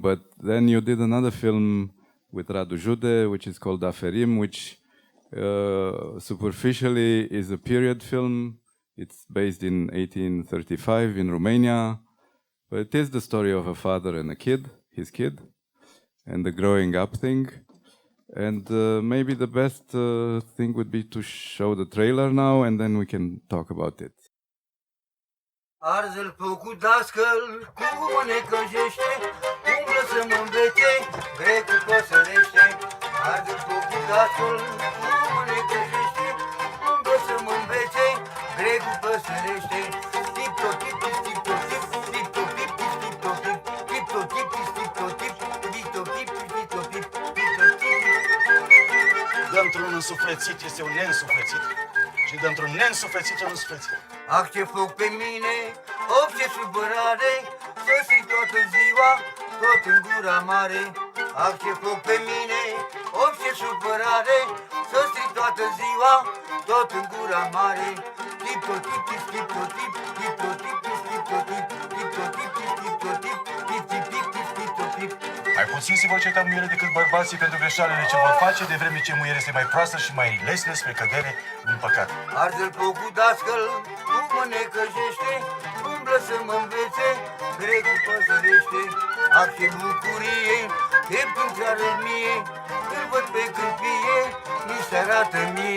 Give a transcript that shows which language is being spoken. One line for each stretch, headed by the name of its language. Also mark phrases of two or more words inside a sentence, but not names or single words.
English: But then you did another film with Radu Jude, which is called Aferim, which superficially is a period film It's based in 1835 in Romania, but it is the story of a father and a kid, his kid, and the growing up thing. And maybe the best thing would be to show the trailer now, and then we can talk about it.
Romanian: Arză-l făcut dascăl, cum mă necăjește, umblă să mă învețe, grecul păsărește. Arză-l făcut dascăl, cum mă necăjește, umblă să mă învețe, grecul păsărește. Tip-to-tip, tip-to-tip, tip-to-tip, tip-to-tip, tip-to-tip, tip-to-tip, tip-to-tip, tip-to-tip, tip-to-tip. Dă-mi-un însuflețit este un neînsuflețit și dă-mi-un neînsuflețit un însuflețit. Ah, ce foc pe mine, of ce supărare, să strig toată ziua, tot în gura mare. Ah, ce foc pe mine, of ce supărare, să strig toată ziua, tot în gura mare. Tip-to-tip, tip-to-tip, tip-to-tip, tip-to-tip, tip-to-tip, tip-to-tip, tip-to-tip, tip-to-tip. Mai puțin se vor certa muiere decât bărbații pentru greșalele ce vor face, de vreme ce muiere este mai proastă și mai lesne spre cădere în păcat. Arde-l făcut dascăl, cum mă necăjește, umblă să mă învețe, grecul păsărește. Ah, ce bucurie, chep când ți-arăt mie, îl văd pe câmpie, mi se arată mie.